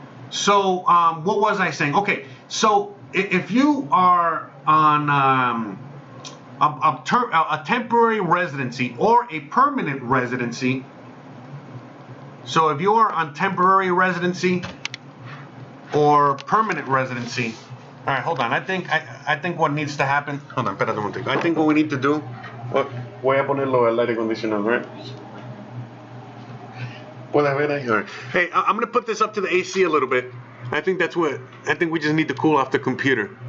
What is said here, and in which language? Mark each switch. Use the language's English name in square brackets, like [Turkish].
[English] So, what was I saying? Okay, so if you are on a temporary residency or a permanent residency, so if you are on temporary residency or permanent residency, all right, hold on. I think what needs to happen. Hold on, [Spanish] espérate un momento. [English] I think what we need to do. [Spanish] Voy a ponerlo el aire acondicionado, right? Puedes ver ahí. [English] All right. Hey, I'm gonna put this up to the AC a little bit. I think we just need to cool off the computer.